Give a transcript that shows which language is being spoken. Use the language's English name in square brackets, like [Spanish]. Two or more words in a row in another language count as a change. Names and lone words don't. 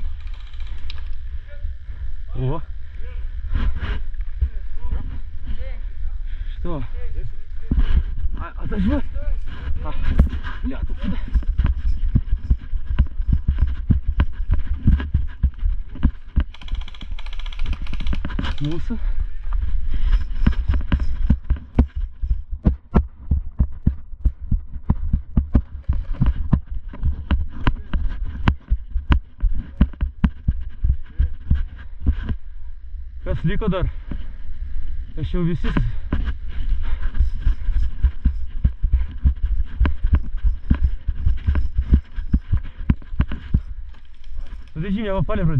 [Russian] О. Что? Отожми. Бля, тут куда? Мусор. [Lithuanian] Kas liko dar? Aš jau visi. [Russian] Подожди, меня попали вроде.